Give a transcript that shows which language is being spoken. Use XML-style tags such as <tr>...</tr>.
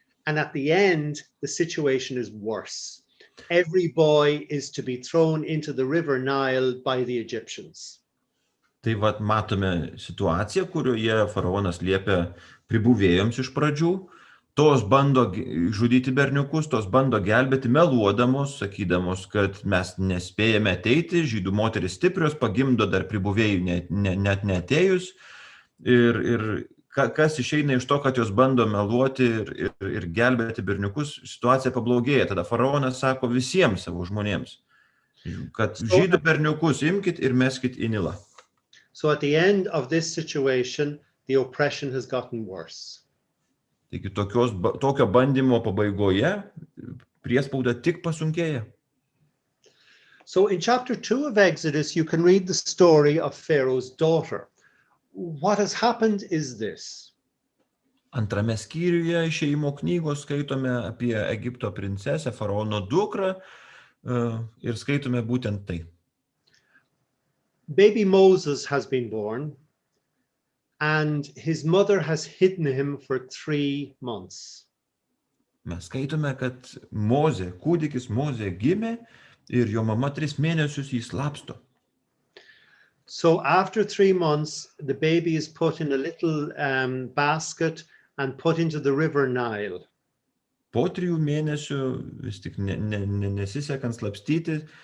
<en>And at the end, the situation is worse. Every boy is to be thrown into the river Nile by the Egyptians.</en> <lt>Tai matome situaciją, kurioje faraonas liepia pribuvėjoms iš pradžių, tos bando žudyti berniukus, tos bando gelbėti meluodamos, sakydamos, kad mes nespėjame ateiti, žydų moteris stiprios, pagimdo dar pribuvėjų net neatėjus. Ir kas išeina iš to, kad jos bando meluoti ir gelbėti berniukus, situacija pablogėja. Tada faraonas sako visiems savo žmonėms, kad žydų berniukus imkit ir meskit į Nilą.</lt> <en>So at the end of this situation, the oppression has gotten worse.</en> <lt>Taigi tokio bandymo pabaigoje priespauda tik pasunkėja.</lt> <en>So in chapter 2 of Exodus, you can read the story of Pharaoh's daughter. What has happened is this.</en> <lt>Antrame skyriuje Išėjimo knygos skaitome apie Egipto princesę, faraono dukrą, ir skaitome būtent tai.</lt> <en>Baby Moses has been born, and his mother has hidden him for 3 months.</en> <lt>Mes skaitome, kad kūdikis Mozė gimė ir jo mama 3 mėnesius jį slapsto.</lt> <en>So after 3 months, the baby is put in a little basket and put into the river Nile.</en> <lt>Po 3 mėnesių vis tik nesisekant slapstyti,</lt>